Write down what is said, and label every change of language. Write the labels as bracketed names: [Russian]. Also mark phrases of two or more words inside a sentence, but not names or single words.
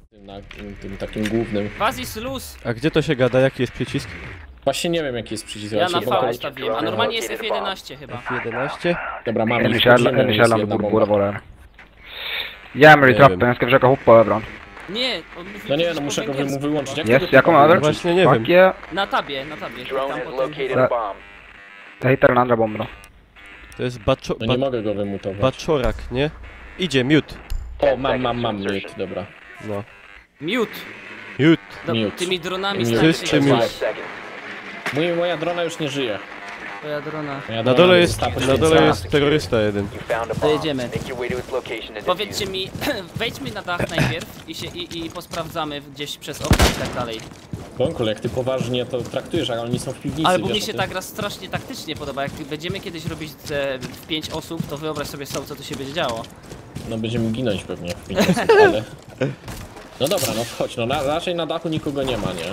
[Polish] na tym takim głównym. Bazis luz! A gdzie to się gada? Jaki jest przycisk? Właśnie nie wiem jaki jest przycisk. Ja na V ustawiłem, a normalnie jest F11 chyba. F11? Dobra, mamy [Swedish] En [Polish] już [Swedish] källan borde båda vara där. Jammer i trappen, jag ska försöka hoppa över den. [Polish] Nie, on mówi No nie, coś no po muszę go węgiersku. wyłączyć. Jak [English] Yes, [Polish] tego [Swedish] jag kommer [Polish] typu [Swedish] över. [Polish] wyłączyć? Właśnie nie wiem. [English] Fuck yeah. [Polish] Na tabie. [English] Drone [Polish] Tam [English] has [Polish] potem... [English] located a bomb. [Swedish] Jag hittade den andra bomben då. [Polish] To jest No nie mogę go wymutować. baczorak, nie? Idzie, mute. O, mam mute, dobra. No. Mute! Mute. Dobra, tymi dronami Mute. starczy Wszyscy się mute. bać. [English] 5 seconds. [Polish] Moja drona już nie żyje. Twoja drona. Moja Na drona dole została jest poświęcona. terrorysta jeden. [English] You found a [Polish] To [English] bomb. [Polish] jedziemy. [English] Make your way to its location and [Polish] Powiedzcie [English] defuse it. [Polish] mi, wejdźmy na dach najpierw i posprawdzamy gdzieś przez okna i tak dalej. Bąkul, jak ty poważnie to traktujesz, a oni są w piwnicy. Ale bo wiesz mnie o się tym? ta gra strasznie taktycznie podoba. Jak będziemy kiedyś robić w 5 osób, to wyobraź sobie co tu się będzie działo. No będziemy ginąć pewnie w 5 osób, ale... No dobra, no wchodź, no raczej na dachu nikogo nie ma, nie?